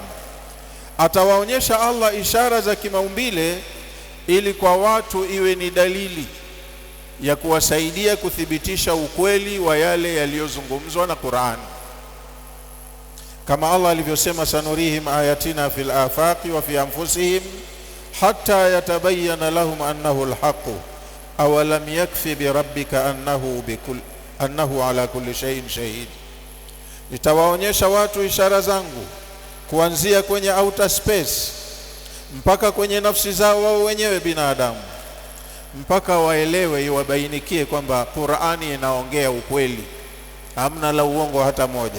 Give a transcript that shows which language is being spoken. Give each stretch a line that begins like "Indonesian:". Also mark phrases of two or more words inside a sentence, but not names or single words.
Swahili: Atawaonyesha Allah ishara za kimaumbile ili kwa watu iwe ni dalili ya kuwasaidia kuthibitisha ukweli wa yale yaliyozungumzwa na Qur'an, kama Allah alivyosema,
Arabic: سنريهم آياتنا في الآفاق وفي أنفسهم حتى يتبين لهم أنه الحق أولم يكف بربك أنه على كل شيء شهيد.
Swahili: Nitawaonyesha watu ishara zangu kuanzia kwenye
English: outer space
Swahili: mpaka kwenye nafsi zao wao wenyewe binadamu, mpaka waelewe, iwabainikie kwamba Qur'ani inaongea ukweli, hamna la uongo hata moja.